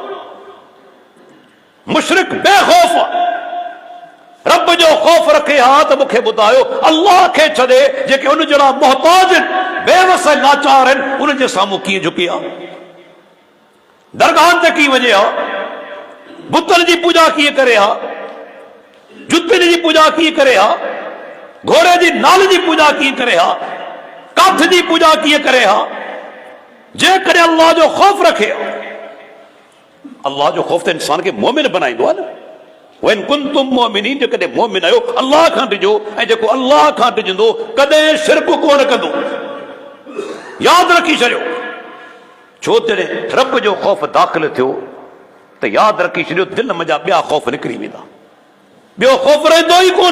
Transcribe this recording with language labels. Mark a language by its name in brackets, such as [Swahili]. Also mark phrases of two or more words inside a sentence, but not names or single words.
[Sindhi] मुशरिक बेख़ौफ़ आहे, रब जो ख़ौफ़ रखे हा त मूंखे ॿुधायो अल्लाह खे छॾे जेके उन जहिड़ा मुहताज आहिनि, बेवस लाचार आहिनि, उन्हनि जे साम्हूं कीअं झुकी आहे, दरगाहनि ते कीअं वञे हा, बुतनि जी पूॼा कीअं करे हा, जुतियुनि जी पूॼा कीअं करे हा, घोड़े जी नाल जी पूॼा कीअं करे हा, काठ जी पूॼा कीअं करे हा। जेकॾहिं अल्लाह जो ख़ौफ़ रखे, अल्लाह जो ख़ौफ़ त इंसान खे मोमिन बनाईंदो आहे न। [Arabic] وإن كنتم مؤمنين, [Sindhi] जो कदे मोमिन आयो अल्लाह खां डिजो ऐं जेको अल्लाह खां डिजंदो कदे शिरक कोन कंदो। याद रखी छॾियो, छो जॾहिं रब जो ख़ौफ़ दाख़िल थियो त याद रखी छॾियो दिलि मजा ॿिया ख़ौफ़ निकिरी वेंदा, ॿियो ख़ौफ़ रहंदो ई कोन।